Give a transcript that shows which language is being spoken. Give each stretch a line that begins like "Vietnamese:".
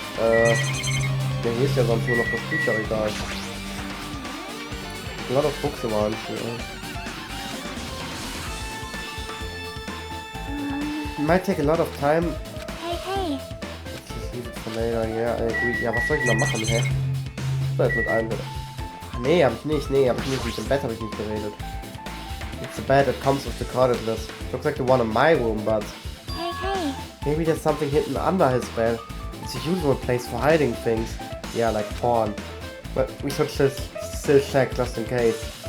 German: Ja, hier ist ja sonst nur noch das Bücherregal.
English: A lot of books around here. It might take a lot of time. Hey! Let's just leave it for later. Yeah, I agree.
German: Ja, was soll ich noch machen, hä? Was mit allen bitte? Nee, hab ich nicht. Mit dem Bett habe ich nicht geredet.
English: It's the bed that comes with the corded list. Looks like the one in my room, but... Hey! Maybe there's something hidden under his bed. It's a usual place for hiding things. Yeah, like porn. But we should still check just in case.